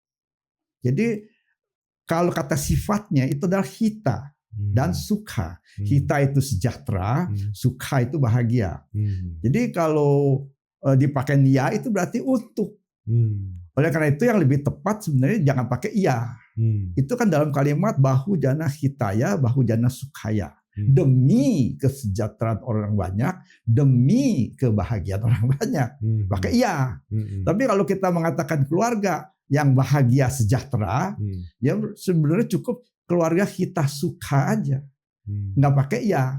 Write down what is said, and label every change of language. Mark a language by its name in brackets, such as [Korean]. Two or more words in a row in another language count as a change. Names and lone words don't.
[Indonesian] Jadi kalau kata sifatnya itu adalah hita dan sukha. Hita itu sejahtera, sukha itu bahagia. Jadi kalau dipakai ya itu berarti untuk. Oleh karena itu yang lebih tepat sebenarnya jangan pakai iya. [Pali] Itu kan dalam kalimat bahujana hitaya, bahujana sukhaya. [Indonesian] Demi kesejahteraan orang banyak, demi kebahagiaan orang banyak. Pakai iya. Tapi kalau kita mengatakan keluarga yang bahagia sejahtera, ya sebenarnya cukup keluarga [Pali] hita sukha [Indonesian] aja. Nggak pakai iya.